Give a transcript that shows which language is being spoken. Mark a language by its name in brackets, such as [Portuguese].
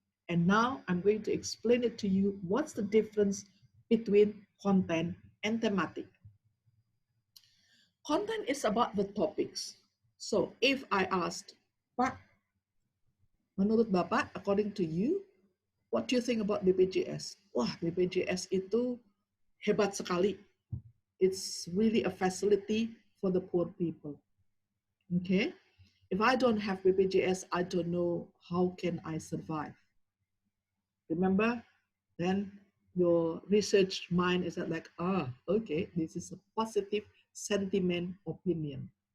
[English] And now I'm going to explain it to you. What's the difference between content and thematic? Content is about the topics. So if I asked, [Indonesian] Pak, menurut Bapak, [English] according to you, what do you think about BPJS? [Indonesian] Wah, BPJS itu hebat sekali. [English] It's really a facility for the poor people. Okay? If I don't have BPJS, I don't know how can I survive. Remember, then your research mind is like, okay, this is a positive sentiment opinion.